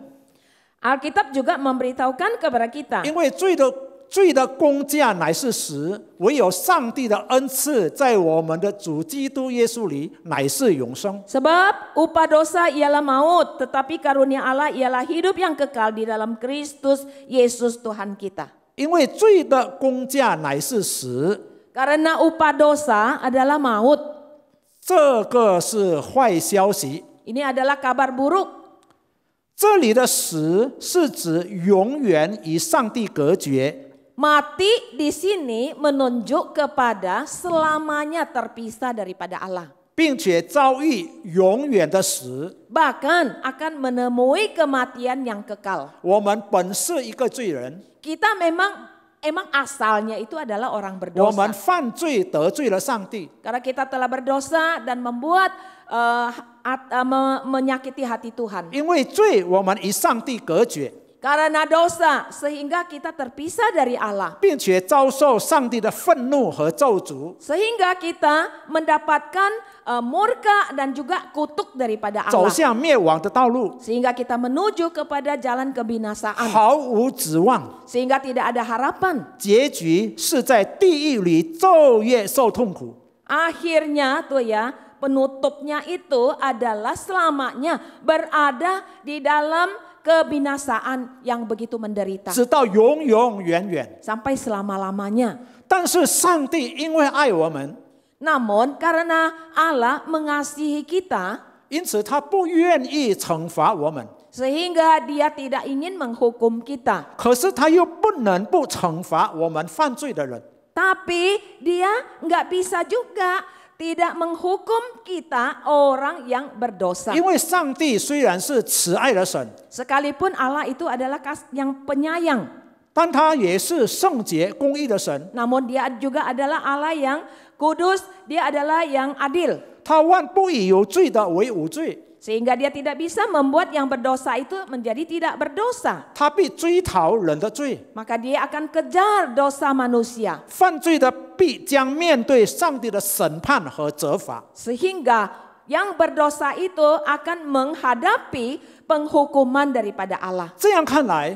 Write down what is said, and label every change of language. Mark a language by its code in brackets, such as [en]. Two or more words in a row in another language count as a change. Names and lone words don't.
[id] Alkitab juga memberitahukan kepada kita. [zh] 因为罪的工价乃是死，唯有上帝的恩赐在我们的主基督耶稣里乃是永生。 [id] Sebab upah dosa ialah maut, tetapi karunia Allah ialah hidup yang kekal di dalam Kristus Yesus Tuhan kita. [zh] 因为罪的工价乃是死， [id] Karena upah dosa adalah maut. [zh] 这个是坏消息。 [id] Ini adalah kabar buruk. [zh] 这里的死是指永远与上帝隔绝。 [id] Mati di sini menunjuk kepada selamanya terpisah daripada Allah. [zh] 并且遭遇永远的死。 [id] Bahkan akan menemui kematian yang kekal. [zh] 我们本是一个罪人， [id] Kita memang asalnya itu adalah orang [zh] 我们 [id] berdosa. [zh] 犯罪得罪了上帝， [id] Karena kita telah berdosa dan membuat menyakiti hati Tuhan. [zh] 因为罪我们与上帝隔绝， [id] Karena dosa sehingga kita terpisah dari Allah. [zh] 并且遭受上帝的愤怒和咒诅， [id] Sehingga kita mendapatkan murka dan juga kutuk daripada [zh] 走 [id] Allah. [zh] 向灭亡的道路， [id] Sehingga kita menuju kepada jalan kebinasaan. [zh] 毫无指望， [id] Sehingga tidak ada harapan. [zh] 结局是在地狱里昼夜受痛苦。 [id] Akhirnya tuh ya, penutupnya itu adalah selamanya berada di dalam kebinasaan yang begitu menderita [zh] 直到永永远远。 [id] sampai selama-lamanya. [zh] 但是上帝因为爱我们， [id] Namun karena Allah mengasihi kita [zh] 因此他不愿意惩罚我们， [id] sehingga Dia tidak ingin menghukum kita. [zh] 可是他又不能不惩罚我们犯罪的人。 [id] Tapi Dia nggak bisa juga tidak menghukum kita orang yang berdosa. [zh] 因为上帝虽然是慈爱的神， [id] Sekalipun Allah itu adalah yang penyayang, [zh] 但他也是圣洁公义的神。 [id] namun Dia juga adalah Allah yang kudus, Dia adalah yang adil. [zh] 他万不以有罪的为无罪， [id] Sehingga Dia tidak bisa membuat yang berdosa itu menjadi tidak berdosa. [zh] 他必追讨人的罪， [id] Maka Dia akan kejar dosa manusia. [zh] 犯罪的必将面对上帝的审判和责罚。 [id] Sehingga yang berdosa itu akan menghadapi penghukuman daripada Allah. [zh] 这样看来，